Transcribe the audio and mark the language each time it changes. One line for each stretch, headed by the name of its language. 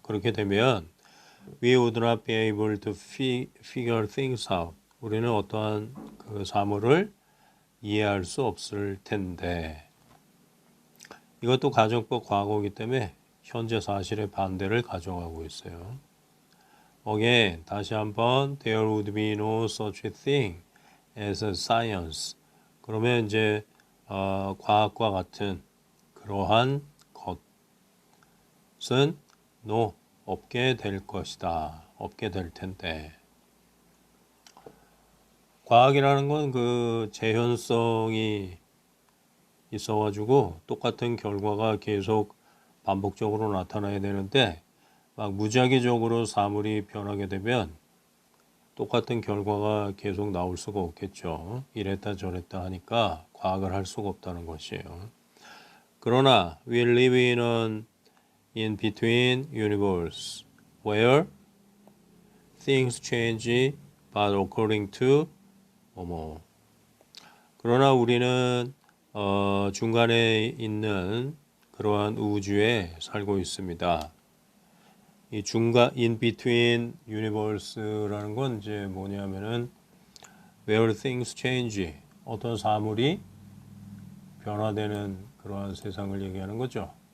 Korean: 그렇게 되면
English: we would not be able to figure things out.
Korean: 우리는 어떠한 그 사물을 이해할 수 없을 텐데, 이것도 가정법 과거이기 때문에 현재 사실의 반대를 가져가고 있어요.
English: Again,
Korean: 다시 한번
English: there would be no such a thing as a science.
Korean: 그러면 이제 과학과 같은 그러한 것은 no, 없게 될 것이다. 없게 될 텐데. 과학이라는 건 그 재현성이 있어가지고 똑같은 결과가 계속 반복적으로 나타나야 되는데 막 무작위적으로 사물이 변하게 되면 똑같은 결과가 계속 나올 수가 없겠죠. 이랬다 저랬다 하니까 과학을 할 수가 없다는 것이에요. 그러나
English: we live in an in-between universe where things change but according to 뭐뭐.
Korean: 그러나 우리는 중간에 있는 그러한 우주에 살고 있습니다. 이 중간 in between universe라는 건 이제 뭐냐면은
English: where things change,
Korean: 어떤 사물이 변화되는 그러한 세상을 얘기하는 거죠.